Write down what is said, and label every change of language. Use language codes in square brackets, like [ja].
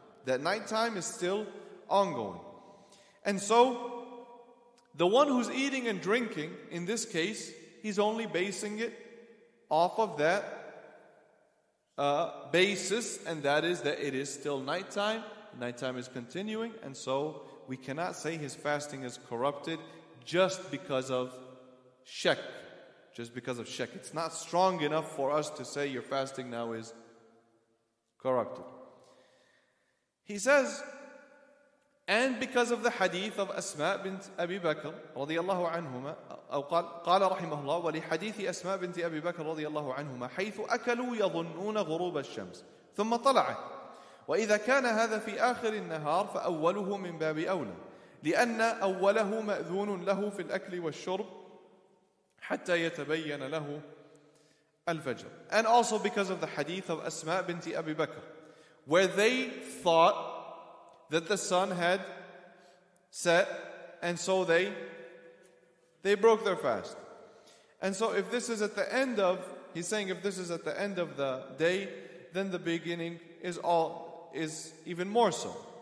[en] That nighttime is still ongoing. And so the one who's eating and drinking, in this case, he's only basing it off of that basis, and that is that it is still nighttime. Nighttime is continuing, and so we cannot say his fasting is corrupted just because of shak. Just because of shak. It's not strong enough for us to say your fasting now is corrupted. He says, and because of the hadith of Asma bint Abi Bakr [ar] رضي الله عنهما أو قال رحمه الله ولحديث أسماء بنت أبي بكر رضي الله عنهما حيث أكلوا يظنون غروب الشمس ثم طلعت وإذا كان هذا في آخر النهار فأوله من باب أولى لأن أوله مأذون له في الأكل والشرب حتى يتبين له الفجر. [en] And also because of the hadith of Asma bint Abi Bakr, where they thought that the sun had set, and so they broke their fast. And so if this is at the end of, he's saying if this is at the end of the day, then the beginning is even more so.